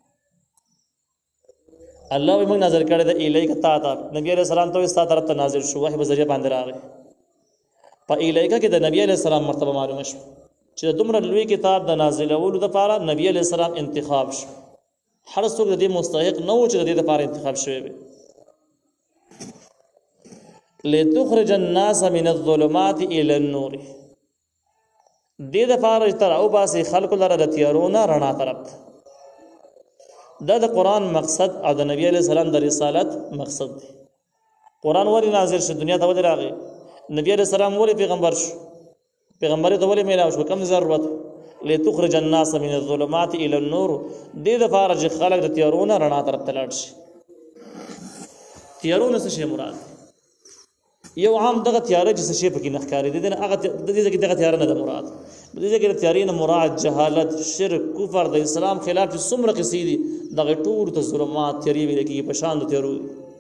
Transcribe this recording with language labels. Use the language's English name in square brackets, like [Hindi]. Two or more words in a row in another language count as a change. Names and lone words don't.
[Pashto] الله وایي موږ نازل کړی دی الیک تا ته. نبي علیه السلام ته ستا طرف ته نازل شو، وحی په ذریعه باندې راغی. په الیکه کې د نبی علیه السلام مرتبه معلومه شو چې دومره لوی کتاب د نازلولو دپاره نبی علیه السلام انتخاب شو. هر څوک د دې مستحق نه و چې د دې دپاره انتخاب شوی وي. [Arabic] لتخرج الناس من الظلمات الى النور. [Pashto] دې دپاره چې ته راوباسې خلکو لره د تیارو نه رڼا طرف ته. دا د قرآن مقصد او د نبی علیه السلام د رسالت مقصد دی. قرآن ولې نازل شو، دنیا ته ولې راغی، نبی علیه السلام ولې پیغمبر شو، پیغمبري ته ولې میلاو شو، کوم ضرورت. [Arabic] لتخرج الناس من الظلمات الى النور. [Pashto] دې دپاره چې خلک د تیارو نه رڼا طرف ته لاړ شي. تیارو نه څه شی مراد؟ یو عام دغه تیاره چې څه شی پکې نه ښکاري د دې هغه د دې کې دغه تیاره نه ده مراد. د دې کې تیارې نه مراد جهالت، شرک، کفر، د اسلام خلاف چې څومره قصې دي دغه ټول ته ظلمات تیارې ویل کېږي په شان د تیارو دي.